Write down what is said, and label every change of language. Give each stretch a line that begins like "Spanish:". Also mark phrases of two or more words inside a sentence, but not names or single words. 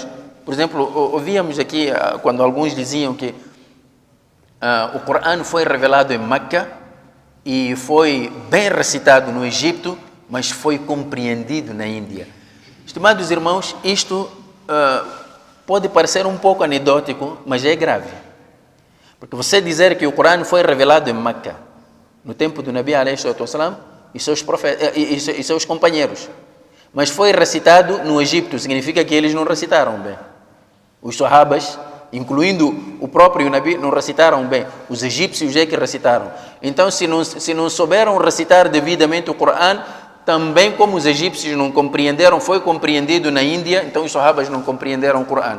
Portuguese: Por exemplo, ouvíamos aqui quando alguns diziam que o Corão foi revelado em Meca e foi bem recitado no Egito, mas foi compreendido na Índia. Estimados irmãos, isto pode parecer um pouco anedótico, mas é grave. Porque você dizer que o Corão foi revelado em Meca, no tempo do Nabi
Arabic: alayhi salatu wassalam,
Portuguese: e seus companheiros, mas foi recitado no Egito, significa que eles não recitaram bem. Os sahabas, incluindo o próprio Nabi, não recitaram bem. Os egípcios é que recitaram. Então, se não souberam recitar devidamente o Corão, também como os egípcios não compreenderam, foi compreendido na Índia, então os sahabas não compreenderam o Corão.